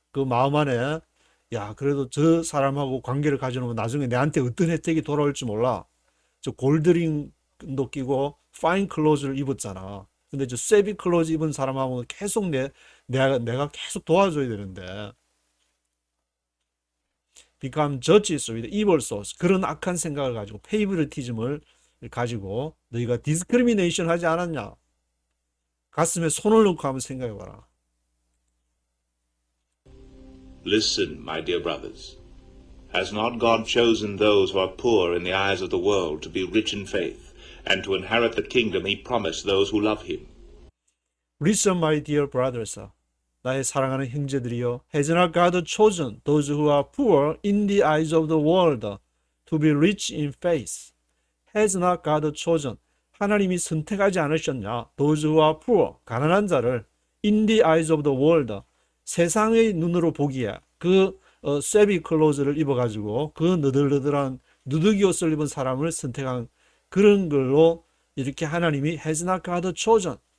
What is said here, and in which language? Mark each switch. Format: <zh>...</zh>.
<ko>그 마음 안에 야, 그래도 저 사람하고 관계를 가져놓으면 나중에 내한테 어떤 혜택이 돌아올지 몰라. 저 골드링도 끼고 파인 클로즈를 입었잖아. 근데 저 세비 클로즈 입은 사람하고 계속 내가 계속 도와줘야 되는데.</ko> <en>become judges with evil thoughts.</en> <ko>그런 악한 생각을 가지고 페이브리티즘을 가지고 너희가 discrimination 하지 않았냐? 가슴에 손을 넣고 한번 생각해봐라.</ko> <en>Listen, my dear brothers. Has not God chosen those who are poor in the eyes of the world to be rich in faith, and to inherit the kingdom he promised those who love him? Listen, my dear brothers.</en> <ko>나의 사랑하는 형제들이여.</ko> <en>Has not God chosen those who are poor in the eyes of the world to be rich in faith? Has not God chosen?</en> <ko>하나님이 선택하지 않으셨냐?</ko> <en>Those who are poor,</en> <ko>가난한 자를</ko> <en>in the eyes of the world,</en> <ko>세상의 눈으로 보기에 그 쇠비 클로즈를 입어가지고 그 너덜너덜한 누더기 옷을 입은 사람을 선택한 그런 걸로 이렇게 하나님이</ko> <en>has not God chosen</en>